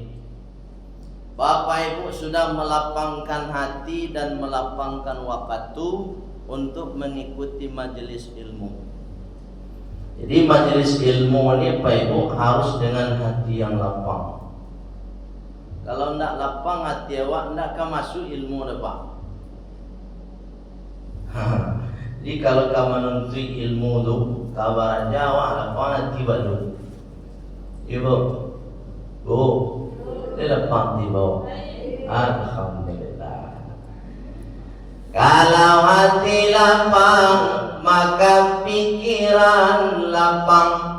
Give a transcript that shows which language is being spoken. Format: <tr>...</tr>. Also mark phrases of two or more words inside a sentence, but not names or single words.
<id>Bapak Ibu sudah melapangkan hati dan melapangkan waktu untuk mengikuti majelis ilmu. Jadi majelis ilmu ini Pak Ibu harus dengan hati yang lapang. Kalau tidak lapang hati awak, tidak akan masuk ilmu Pak. Jadi kalau kamu menuntut ilmu tu, kabar aja awak lapang hati baru. Ibu, dia lapang hati bawah. Alhamdulillah. Kalau hati lapang, maka pikiran lapang.</id>